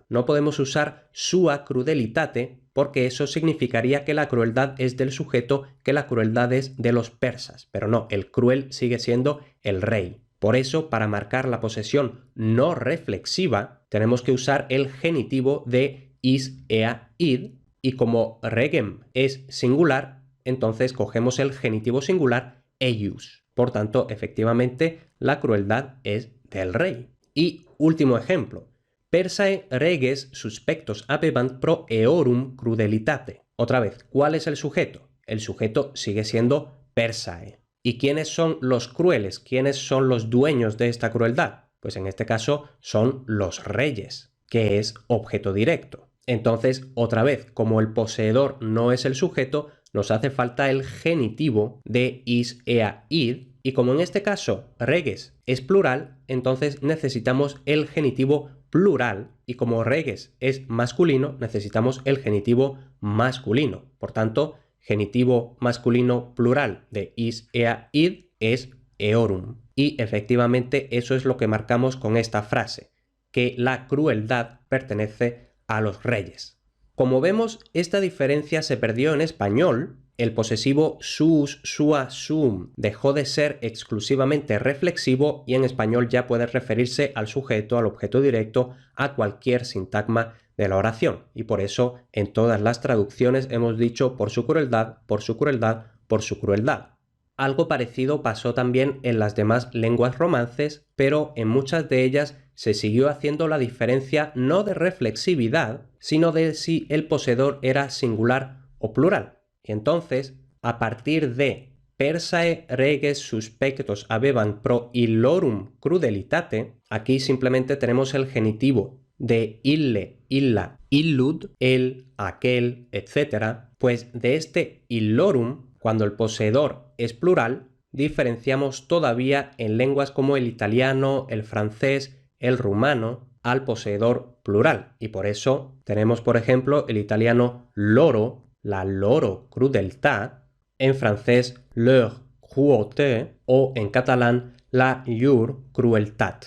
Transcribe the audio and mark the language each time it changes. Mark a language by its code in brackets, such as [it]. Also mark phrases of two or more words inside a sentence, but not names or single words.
[es] No podemos usar [la] sua crudelitate [es] porque eso significaría que la crueldad es del sujeto, que la crueldad es de los persas. Pero no, el cruel sigue siendo el rey. Por eso, para marcar la posesión no reflexiva, tenemos que usar el genitivo de [la] is, ea, id, [es] y como regem es singular, entonces cogemos el genitivo singular eius. Por tanto, efectivamente, la crueldad es del rey. Y último ejemplo. [la] Persae reges suspectos habebant pro eorum crudelitate. [es] Otra vez, ¿cuál es el sujeto? El sujeto sigue siendo Persae. ¿Y quiénes son los crueles? ¿Quiénes son los dueños de esta crueldad? Pues en este caso son los reyes, que es objeto directo. Entonces, otra vez, como el poseedor no es el sujeto, nos hace falta el genitivo de [la] is, ea, id, [es] y como en este caso reges es plural, entonces necesitamos el genitivo plural, y como reges es masculino, necesitamos el genitivo masculino. Por tanto, genitivo masculino plural de [la] is, ea, id [es] es eorum. Y efectivamente eso es lo que marcamos con esta frase, que la crueldad pertenece a los reyes. Como vemos, esta diferencia se perdió en español. El posesivo sus, [la] sua, sum [es] dejó de ser exclusivamente reflexivo y en español ya puede referirse al sujeto, al objeto directo, a cualquier sintagma de la oración. Y por eso en todas las traducciones hemos dicho por su crueldad, por su crueldad, por su crueldad. Algo parecido pasó también en las demás lenguas romances, pero en muchas de ellas se siguió haciendo la diferencia no de reflexividad, sino de si el poseedor era singular o plural. Y entonces, a partir de [la] persae reges suspectos habebant pro illorum crudelitate, [es] aquí simplemente tenemos el genitivo de [la] ille, illa, illud, [es] el, aquel, etc. Pues de este illorum, cuando el poseedor es plural, diferenciamos todavía en lenguas como el italiano, el francés, el rumano, al poseedor plural. Y por eso tenemos, por ejemplo, el italiano loro, [it] la loro crudeltà, [es] en francés [fr] leur cruauté [es] o en catalán [ca] la llur crueltat.